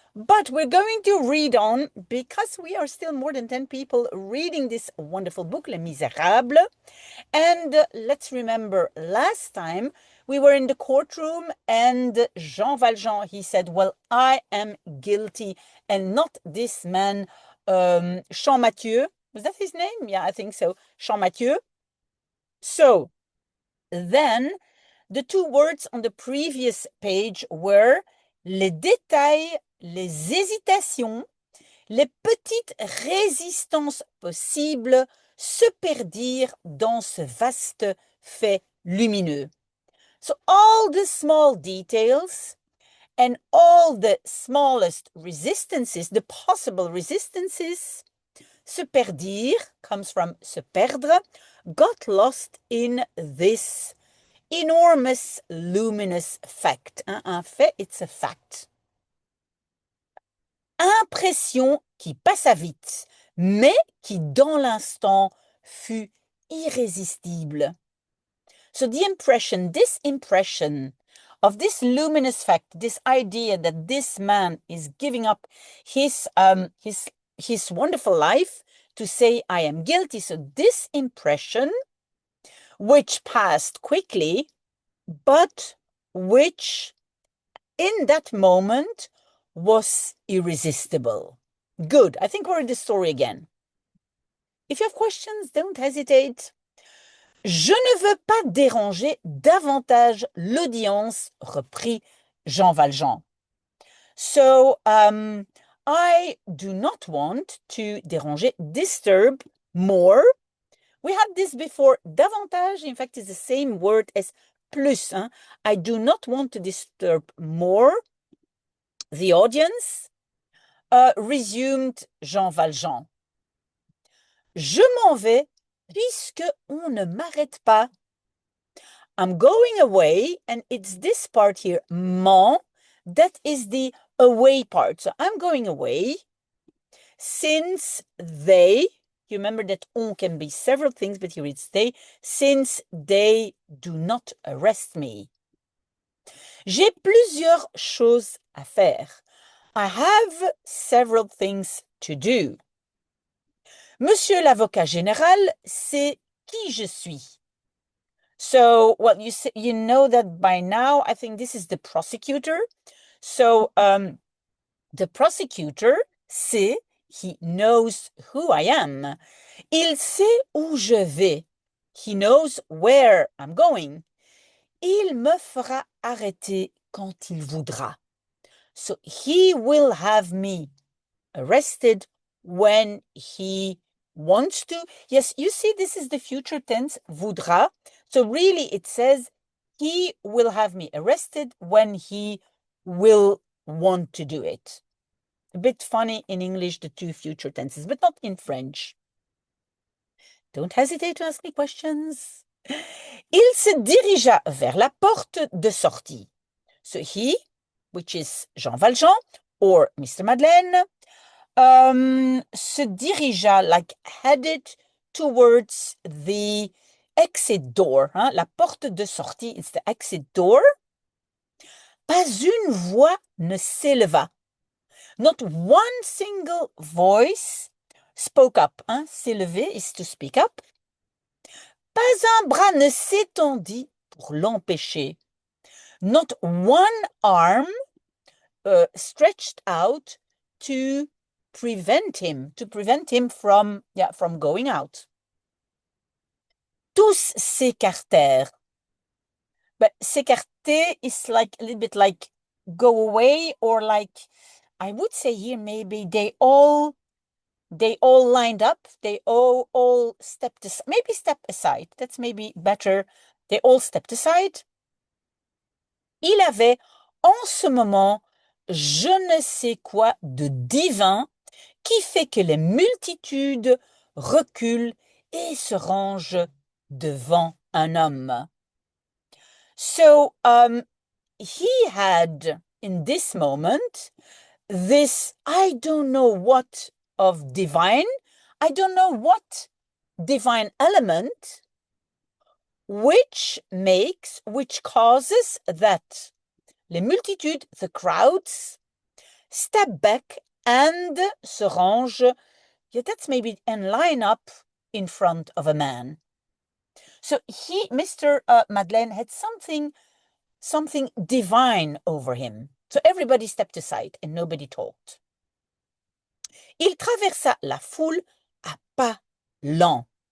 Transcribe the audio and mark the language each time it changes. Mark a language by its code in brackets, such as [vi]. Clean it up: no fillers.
[en] But we're going to read on because we are still more than 10 people reading this wonderful book, Les Misérables. And let's remember last time we were in the courtroom and Jean Valjean, he said, well, I am guilty and not this man, Champmathieu. Was that his name? Yeah, I think so. Champmathieu. So then the two words on the previous page were [fr] les détails, les hésitations, les petites résistances possibles se perdirent dans ce vaste fait lumineux. [en] So all the small details and all the smallest resistances, the possible resistances, [fr] se perdirent, [en] comes from [fr] se perdre, [en] got lost in this enormous luminous fact. [fr] Un fait, [en] it's a fact. [fr] Impression qui passa vite, mais qui dans l'instant fut irrésistible. [en] So this impression of this luminous fact, this idea that this man is giving up his wonderful life to say, I am guilty. So this impression, which passed quickly, but which in that moment was irresistible. Good. I think we're in the story again. If you have questions, don't hesitate. [fr] Je ne veux pas déranger davantage l'audience, reprit Jean Valjean. [en] So, I do not want to déranger, disturb more. We had this before. Davantage, in fact, is the same word as plus. Hein? I do not want to disturb more the audience, resumed Jean Valjean. [fr] Je m'en vais puisque on ne m'arrête pas. [en] I'm going away, and it's this part here, m'en, that is the away part. So I'm going away since they, you remember that on can be several things, but here it's they, since they do not arrest me. [fr] J'ai plusieurs choses à faire. [en] I have several things to do. [fr] Monsieur l'avocat général, c'est qui je suis. [en] So, well, you know that by now, I think this is the prosecutor. So, the prosecutor, c'est, he knows who I am. [fr] Il sait où je vais. [en] He knows where I'm going. [fr] Il me fera arrêter quand il voudra. [en] So, he will have me arrested when he wants to. Yes, you see, this is the future tense, voudra. So really it says he will have me arrested when he will want to do it. A bit funny in English, the two future tenses, but not in French. Don't hesitate to ask me questions. Il se dirigea vers la porte de sortie. So he, which is Jean Valjean or Mr. Madeleine, [fr] se dirigea, [en] like headed towards the exit door. Hein? [fr] La porte de sortie, [en] it's the exit door. [fr] Pas une voix ne s'éleva. [en] Not one single voice spoke up. Hein? [fr] S'élever [en] is to speak up. [fr] Pas un bras ne s'étendit pour l'empêcher. [en] Not one arm stretched out to prevent him from going out. [fr] Tous s'écartèrent. [en] But s'écarter is like a little bit like go away, or like, I would say here maybe they all lined up, they all stepped aside, maybe step aside, that's maybe better. They all stepped aside. [fr] Il avait en ce moment je ne sais quoi de divin qui fait que les multitudes reculent et se rangent devant un homme. [en] So, he had, in this moment, this, I don't know what of divine, I don't know what divine element, which causes that [fr] les multitudes, [en] the crowds, step back and [fr] se range, [en] yeah, that's maybe, and line up in front of a man. So Mr. Madeleine had something divine over him. So everybody stepped aside and nobody talked. [fr] Il traversa la foule à pas lents.